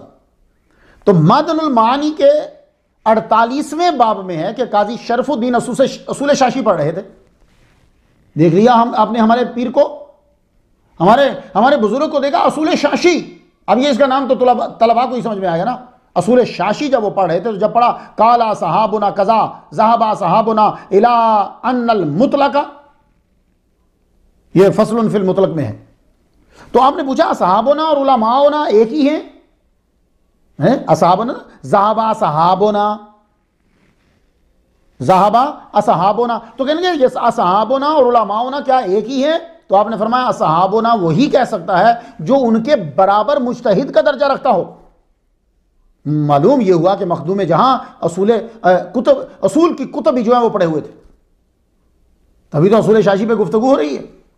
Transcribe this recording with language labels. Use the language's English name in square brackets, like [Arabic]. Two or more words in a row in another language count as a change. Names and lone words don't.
[Hindi] तो मदनुल मानी के 48वें बाब में है कि काजी शरफुद्दीन असूल शाशी पढ़ रहे थे। देख लिया हम आपने, हमारे पीर को, हमारे बुजुर्ग को देखा असूल शाशी। अब ये इसका नाम तो तलबा को ही समझ में आएगा ना। असूल शाशी जब वो पढ़ रहे थे, तो जब पढ़ा [Arabic] قال أصحابنا كذا ذهب أصحابنا إلى أن المطلق, [Hindi] ये फसलुन फिल मुतलक में है। तो आपने पूछा सहाबुना और उलमाओना एक ही हैं? [Arabic] أصحابنا ذهب أصحابنا، ذهب أصحابنا, [Hindi] तो कहेंगे ये असहाबुना और उलमाओना क्या एक ही है? तो आपने फरमाया असहाबुना वही कह सकता है जो उनके बराबर मुज्तहिद का दर्जा रखता हो। मालूम यह हुआ कि मखदूम जहां असूल की कुतुब भी जो है वो पढ़े हुए थे, तभी तो असूल शाशी पे गुफ्तगू हो रही है।